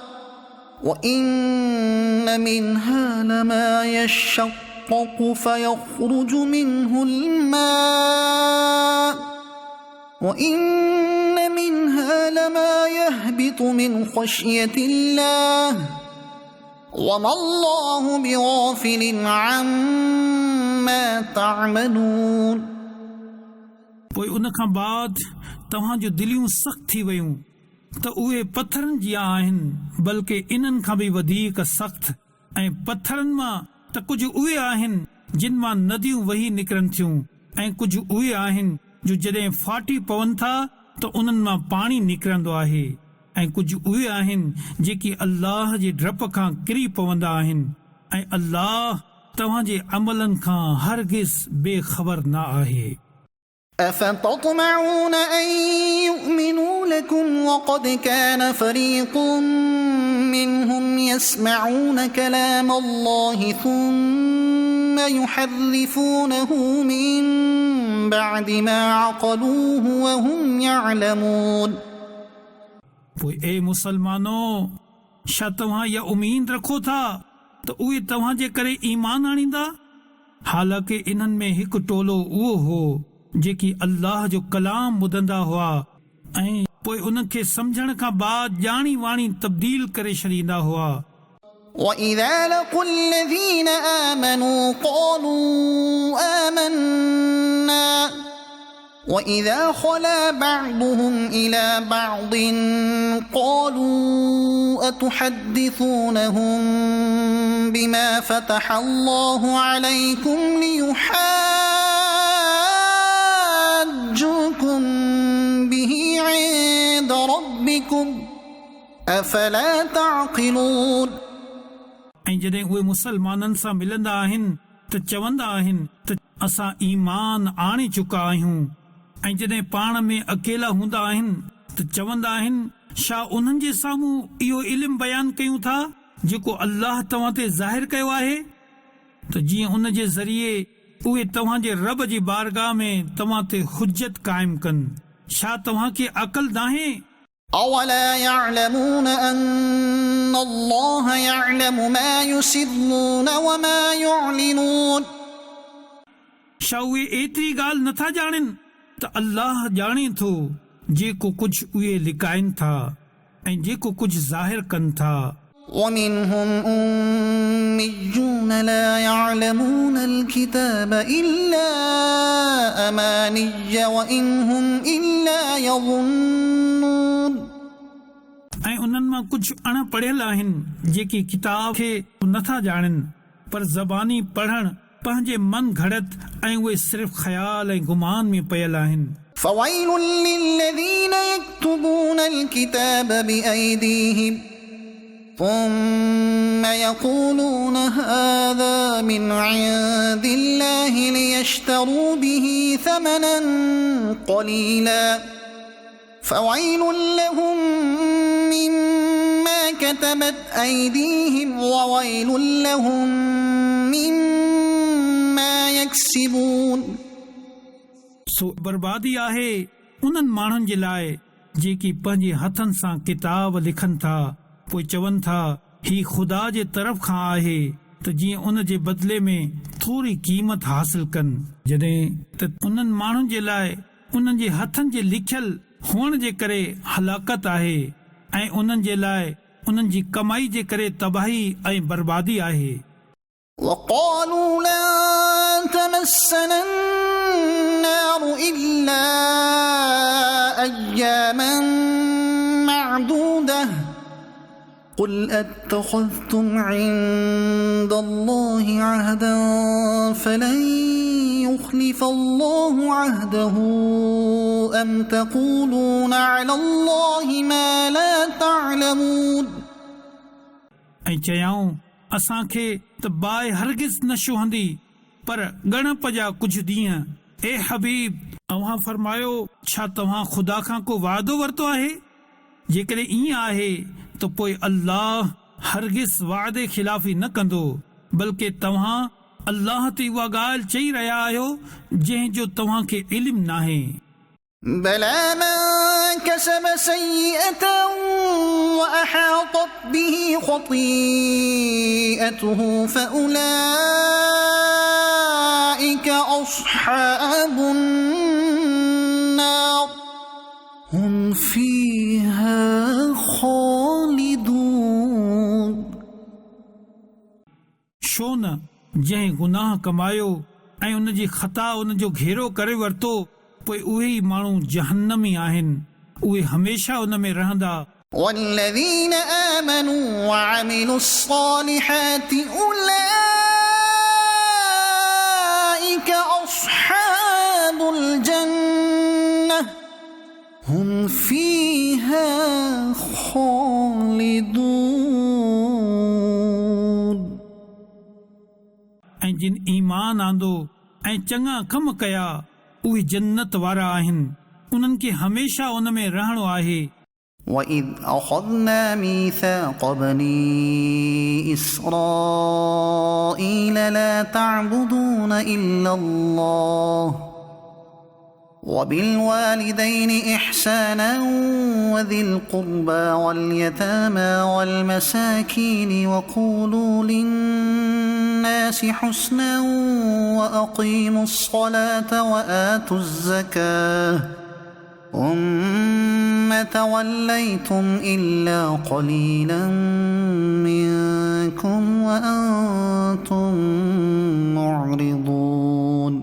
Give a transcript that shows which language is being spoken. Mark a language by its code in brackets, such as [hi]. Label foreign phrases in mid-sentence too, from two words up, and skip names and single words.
[ar] وَإِنَّ مِنْهَا لَمَا يَشَّقَّقُ فَيَخْرُجُ مِنْهُ الْمَاءُ وَإِنَّ مِنْهَا لَمَا يَهْبِطُ مِنْ خَشْيَةِ اللَّهِ وَمَا اللَّهُ بِغَافِلٍ عَمَّا تَعْمَلُونَ। [sd] पोइ उन खां बाद तव्हां जूं दिलियूं सख़्त थी वयूं त उहे पथरनि जिया आहिनि, बल्कि इन्हनि खां बि वधीक सख़्त, ऐं पथरनि मां त कुझु उहे आहिनि जिन मां नदियूं वही निकिरनि थियूं, ऐं कुझु उहे आहिनि जो जॾहिं फाटी पवनि था त उन्हनि मां पाणी निकिरंदो आहे, ऐं कुझु उहे आहिनि जेकी अल्लाह जे डप खां किरी पवंदा आहिनि, ऐं अल्लाह तव्हांजे अमलनि खां हरगिज़ बेख़बर न आहे। [ar] أفتطمعون أن يؤمنوا لكم وقد كان فريق منهم يسمعون كلام الله ثم يحرفونه من بعد ما عقلوه وهم يعلمون। [sd] पोइ ए मुसलमानो, छा तव्हां इहा उमीद रखो था त उहे तव्हां जे करे ईमान आणींदा? हालांकि इन्हनि में हिकु टोलो उहो हो जेकी अल्लाह जो कलाम ॿुधंदा हुआ ऐं पोइ उनखे सम्झण खां बाद ॼाणी वाणी तब्दील करे छॾींदा हुआ। [ar] وَإِذَا لَقُوا الَّذِينَ آمَنُوا قَالُوا آمَنَّا وَإِذَا خَلَا بَعْضُهُمْ إِلَى بَعْضٍ قَالُوا أَتُحَدِّثُونَهُم بِمَا فَتَحَ اللَّهُ عَلَيْكُمْ لِيُحَاجُّوكُم بِهِ عِندَ رَبِّكُمْ أفلا تعقلون [sd] ऐं जॾहिं उहे मुसलमाननि सां मिलंदा आहिनि त चवंदा आहिनि त असां ईमान आणे चुका आहियूं, ऐं जॾहिं पाण में अकेला हूंदा आहिनि त चवंदा आहिनि छा उन्हनि जे साम्हूं इहो इल्मु बयानु कयूं था जेको अल्लाह तव्हां ते ज़ाहिर कयो आहे, त जीअं उन जे ज़रिए उहे तव्हां जे रब जी बारगाह में तव्हां ते हुज्जत क़ाइमु कनि। छा तव्हां खे अक़ल नाहे? [ar] أولا يعلمون أن الله يعلم ما يسرون وما يعلنون [sd] छा उहे एतिरी ॻाल्हि नथा ॼाणनि त अल्लाह ॼाणे थो जेको कुझु उहे लिकाइनि था ऐं जेको कुझु ज़ाहिर कनि था। [ar] ومنهم أميون لا يعلمون الكتاب إلا أماني وإن هم إلا يظنون [sd] ऐं उन्हनि मां कुझु अणपढ़ियल आहिनि जेके किताब खे नथा ॼाणनि पर ज़बानी पढ़ण पंहिंजे मन घड़त ऐं उहे सिर्फ़ ख़्याल ऐं गुमान में पियल आहिनि। [ar] فويل للذين يكتبون الكتاب بأيديهم ثم يقولون هذا من عند الله ليشتروا به ثمنا قليلا فويل لهم مما كتبت أيديهم وويل لهم مما يكسبون [sd] सो बर्बादी आहे उन्हनि माण्हुनि जे लाइ जेकी पंहिंजे हथनि सां किताब लिखनि था पोइ चवनि था ही ख़ुदा जे तरफ़ खां आहे त जीअं उन जे बदिले में थोरी क़ीमत हासिल कनि, जॾहिं त उन्हनि माण्हुनि जे लाइ उन्हनि जे हथनि जे लिखियल हुअण जे करे हलाकत आहे ऐं उन्हनि जे लाइ उन्हनि जी कमाई जे करे तबाही ऐं बर्बादी आहे। [ar] وقالوا لن تمسنا النار إلا أياما معدودة قل أتخذتم عند الله عهدا فلن يخلف الله عهده أم تقولون على الله ما لا تعلمون [sd] ऐं चयाऊं असांखे त बाहि हरगिज़ न शुहंदी पर ॻणप जा कुझु ॾींहं। ए हबीब अव्हां फरमायो छा तव्हां ख़ुदा खां को वाइदो वरितो आहे? जेकॾहिं ईअं आहे त पोइ अल्लाह हरगिज़ वाइदे ख़िलाफ़ी न कंदो, बल्कि तव्हां अल्लाह ते उहा ॻाल्हि चई रहिया आहियो जंहिंजो तव्हां खे इल्मु नाहे। [ar] بلى من كسب سيئة وأحاطت به خطيئته فأولئك أصحاب النار هم فيها خالدون [sd] छो न जंहिं गुनाह कमायो ऐं उन जी ख़ता उन जो घेरो करे वरितो पोइ उहे ई माण्हू जहन्नमी आहिनि, उहे हमेशा उन में रहंदा। [ar] والذين آمنوا وعملوا الصالحات أولئك أصحاب الجنة هم فيها خالدون [sd] ऐं जिन ईमान आंदो ऐं चङा कम कया उहे जन्नत वारा आहिनि, उन्हनि खे हमेशा उन में रहणो आहे। [ar] وإذ أخذنا ميثاق بني إسرائيل لا تعبدون إلا الله وبالوالدين إحسانا وذي القربى واليتامى والمساكين وقولوا للناس حسنا وأقيموا الصلاة وآتوا الزكاة ثم توليتم إلا قليلا منكم وأنتم معرضون